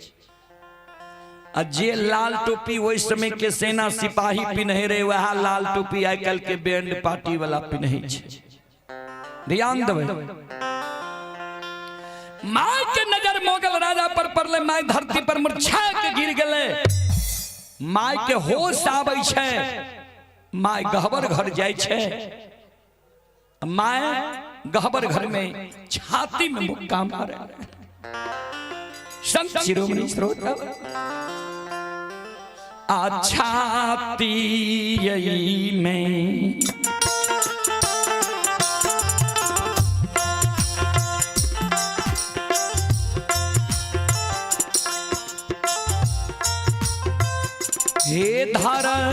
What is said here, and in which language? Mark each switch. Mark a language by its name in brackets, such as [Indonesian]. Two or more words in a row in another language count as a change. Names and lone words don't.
[Maithili] जे लाल टोपी वही समय के सेना सिपाही पिन्हे रहे, वह लाल टोपी आई कल के बैंड पार्टी वाला पिन्हे छे। ध्यान देबे, माय के नजर मुगल राजा पर पड़ले। माय धरती पर मूर्छा के गिर गए। माय के होश आबै छे, माय गहबर घर जाय छे, माय गहबर घर में छाती में मुक्का मारे। संत शिरोमणि श्रोता आ छाती में हे धार